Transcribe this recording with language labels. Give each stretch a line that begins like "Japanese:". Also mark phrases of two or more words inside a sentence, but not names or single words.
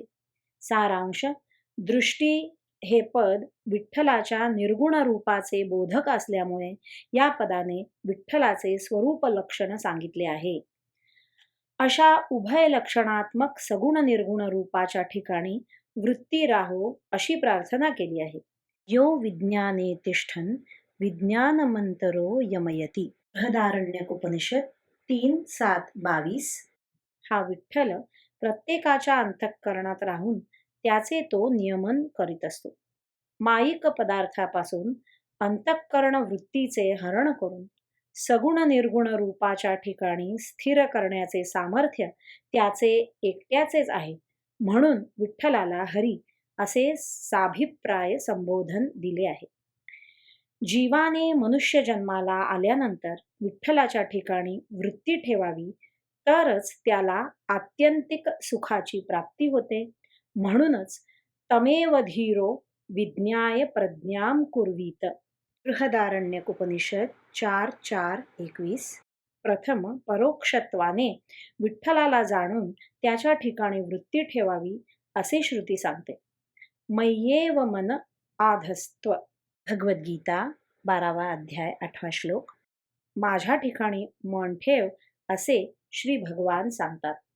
Marathi: सारांश: दृष्टी हे पद विठ्ठलाच्या निर्गुण रूपाचे बोधक असल्यामुळे या पदाने विठ्ठलाचे स्वरूप लक्षण सांगितले आहे. अशा उभय लक्षणात्मक सगुण निर्गुण रूपाच्या ठिकाणी वृत्ती राहो अशी प्रार्थना केली आहे.
Sanskrit: यो विज्ञाने तिष्ठन् विज्ञानमंतरो यमयति.
Marathi: बृहदारण्यक उपनिषद 3:7-22 हा विठ्ठल प्रत्येकाच्या अंतःकरणात राहून त्याचे तो नियमन करीत असतो. माईक पदार्थापासून अंतःकरण वृत्तीचे हरण करून सगुण निर्गुण रूपाच्या ठिकाणी स्थिर करण्याचे सामर्थ्य त्याचे एकट्याचेच आहे, म्हणून विठ्ठलाला हरी असे साभिप्राय संबोधन दिले आहे. जीवाने मनुष्य जन्माला आल्यानंतर विठ्ठलाच्या ठिकाणी वृत्ती ठेवावी, तरच त्याला आत्यंतिक सुखाची प्राप्ती होते.
Sanskrit: म्हणूनच तमेव धीरो विज्ञाय प्रज्ञां कुर्वीत.
Marathi: बृहदारण्यक उपनिषद 4:4-21. प्रथम परोक्षत्वाने विठ्ठलाला जाणून त्याच्या ठिकाणी वृत्ती ठेवावी असे श्रुती सांगते.
Sanskrit: मय्येव मन आधस्त्व.
Marathi: भगवद्गीता 12वा अध्याय 8वा श्लोक. माझ्या ठिकाणी मन ठेव असे श्री भगवान सांगतात.